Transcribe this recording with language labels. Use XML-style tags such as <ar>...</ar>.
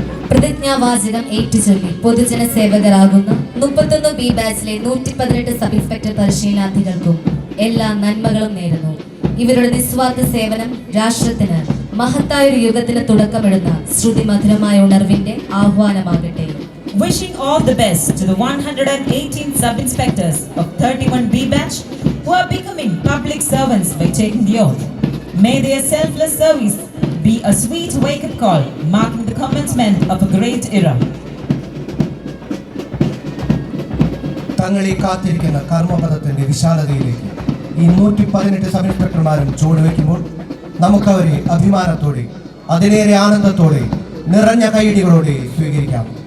<ml>പ്രതിജ്ഞാവാചകം ഏറ്റുചൊല്ലി പൊതുജന സേവകരാകുന്ന 31 B ബാച്ചിലെ 118 sub inspector പരിശീലനാർത്ഥികൾക്കും എല്ലാ നന്മകളും നേരുന്നു. ഇവരുടെ നിസ്വാർത്ഥ സേവനം രാഷ്ട്രത്തിന് മഹത്തായൊരു യുഗത്തിന് തുടക്കമിടുന്ന ശ്രുതിമധുരമായ ഉണർവിന്റെ ആഹ്വാനമാകട്ടെ.</ml> <en>Wishing all the best to the 118 sub-inspectors of 31 B batch who are becoming public servants by taking the oath. May their selfless service be a sweet wake-up call marking the commencement of a great era.</en> <ml>തങ്ങളെ കാത്തിരിക്കുന്ന കർമ്മപദത്തിന്റെ വിശാലതയിലേക്ക് ഈ 118 sub ഇൻസ്പെക്ടർമാരും ചുവടുവെക്കുമ്പോൾ നമുക്കവരെ അഭിമാനത്തോടെ അതിലേറെ ആനന്ദത്തോടെ നിറഞ്ഞ കൈയടികളോടെ സ്വീകരിക്കാം.</ml>